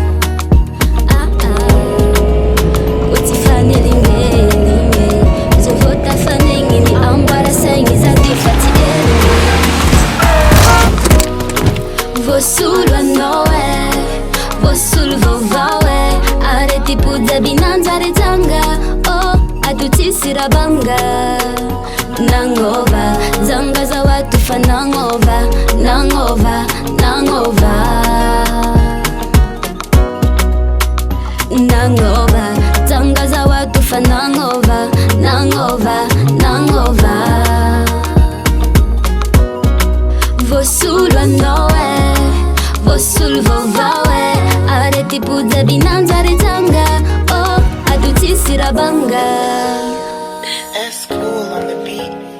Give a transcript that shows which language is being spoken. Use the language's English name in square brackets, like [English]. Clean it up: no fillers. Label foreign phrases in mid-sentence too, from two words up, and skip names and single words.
[Malagasy] Vosolo anao vosolo vaovao arety pojaby nanjaretsanga. Oh, ato tsisy rabanga nagnova zanga za watu fa nagnova nagnova nagnova nagnova zanga za watu fa nagnova nagnova nagnova. Vosolo anao vosolo vaovao arety pojaby nanjaretsanga. Oh, ato tsisy rabanga. [English] That's cool on the beat.